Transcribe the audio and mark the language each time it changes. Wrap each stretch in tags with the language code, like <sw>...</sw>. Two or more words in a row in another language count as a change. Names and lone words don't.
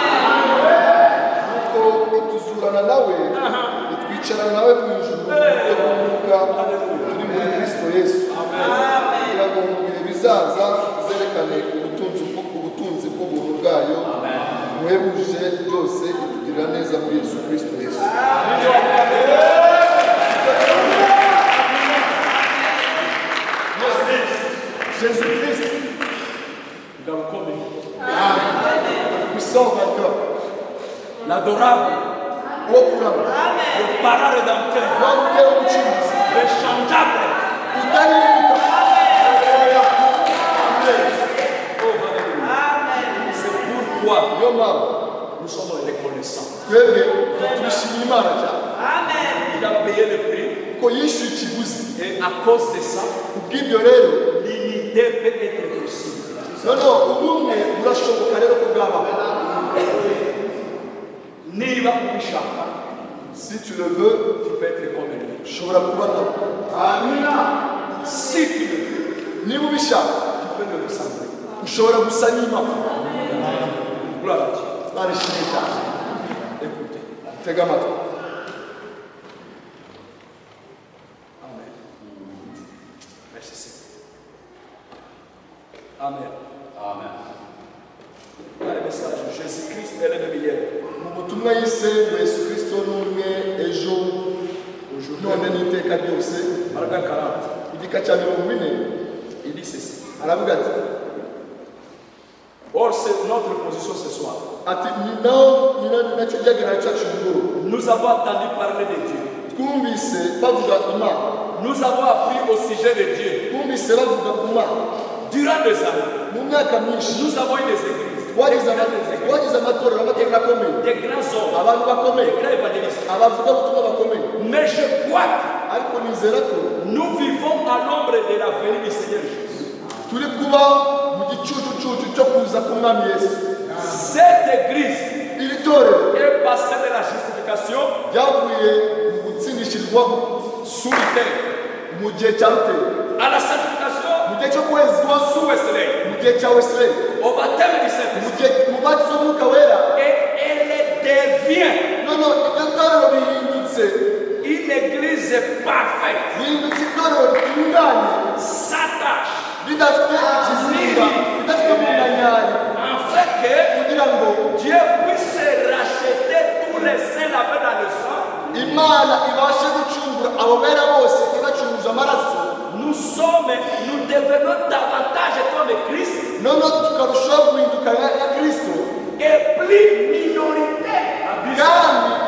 <rw>nuko ituzurana nawe, itwicarana nawe mu ijuru y'umwuka turi muri Kristo Yesu, kugira ngo mu bihe bizaza zerekane ubutunzi bw'ubuntu bwayo buhebuje byose, itugirira neza muri Yesu Kristo Yesu.</rw> <fr>Jésus Christ, puissant vainqueur, L'adorable,</fr> <rw>uwo kurama,</rw> <fr>le parent rédempteur,</fr> <rw>wamubyeyi w'umucunguzi,</rw> <fr>le changeable.</fr> <rw>udahinduka.</rw> <fr>C'est pourquoi</fr> <rw>Niyo mpamvu</rw> <fr>nous sommes reconnaissants.</fr> <rw>twebwe turishimira Imana cyane</rw> <fr>Il a payé le prix</fr> <rw>ko yishyuye ikiguzi.</rw> <fr>et à cause de ça,</fr> <rw>Kubw'ibyo rero</rw> <fr>l'unité peut être possible.</fr> <rw>noneho ubumwe burashoboka rero ko bwabaho. Niba ubishaka,</rw> <fr>Si tu le veux, tu peux être comme lui.</fr> <rw>ushobora kuba nawe.</rw> <fr>Si tu le veux,</fr> <rw>Niba ubishaka,</rw> <fr>tu peux le ressembler.</fr> <rw>ushobora gusa n'Imana.</rw> <fr>Gloire à Dieu.</fr> <rw>Imana ishimwe cyane.</rw> <fr>Écoutez.</fr> <rw>Tega amatwi. Amen.</rw> <fr>Merci Seigneur. Amen. Amen. Dans le message, Jésus-Christ est le même hier.</fr> <rw>Mu butumwa yise ngo Yesu Kristo ni umwe ejo none n'iteka ryose,</rw> <fr>Paragraphe 40.</fr> <rw>igika cya 40</rw> <fr>Il dit ceci.</fr> <rw>aravuga ati</rw> <fr>Or, c'est notre position ce soir.</fr> <rw>ati ni nacyo gihagararo cyacu mugoroba.</rw> <fr>Nous avons entendu parler de Dieu.</fr> <rw>Twumvise bavuga Imana,</rw> <fr>Nous avons appris au sujet de Dieu.</fr> <rw>twumvise bavuga ku Mana.</rw> <fr>Durant des années,</fr> <rw>Mu myaka myinshi</rw> <fr>nous avons eu des églises,</fr> <rw>twagize amatorero akomeye,</rw> <fr>des grands hommes,</fr> <rw>abantu bakomeye,</rw> <fr>des grands évangélistes.</fr> <rw>abavugabutumwa bakomeye,</rw> <fr>Mais je crois</fr> <rw>ariko nizera ko</rw> <fr>que nous vivons à l'ombre de la venue du Seigneur Jésus.</fr> <rw>turi kuba mu gicucucucu cyo kuza k'umwami Yesu.</rw> <fr>Cette église</fr> <rw>Iri torero</rw> <fr>est passée de la justification</fr> <rw>ryavuye mu gutsindishirizwa</rw> <fr>sous le terre</fr> <rw>mu gihe cya Ruteri,</rw> <fr>à la sanctification</fr> <rw>mu gihe cyo kwezwa</rw> <fr>sous Wesley,</fr> <rw>mu gihe cya Wesley,</rw> <fr>au baptême du</fr> <rw>mu</rw> <fr>Saint-Esprit.</fr> <rw>gihe mu batizo w'Umwuka Wera.</rw> <fr>Et elle devient</fr> <rw>Noneho iryo torero rihindutse</rw> <fr>une église parfaite,</fr> <rw>rihindutse itorero ritunganye,</rw> <fr>sans tâche,</fr> <rw>ridafite ikizinga, ridafite umunkanyari,</rw> <fr>afin que</fr> <rw>kugira ngo</rw> <fr>Dieu puisse racheter tous les saints lavés dans le sang.</fr> <rw>Imana ibashe gucungura abo bera bose ibacuruje amaraso.</rw> <fr>Nous devenons davantage comme Christ</fr> <rw>Noneho tukarushaho guhinduka nka Kristo,</rw> <fr>et plus minoritaire.</fr> <rw>kandi</rw>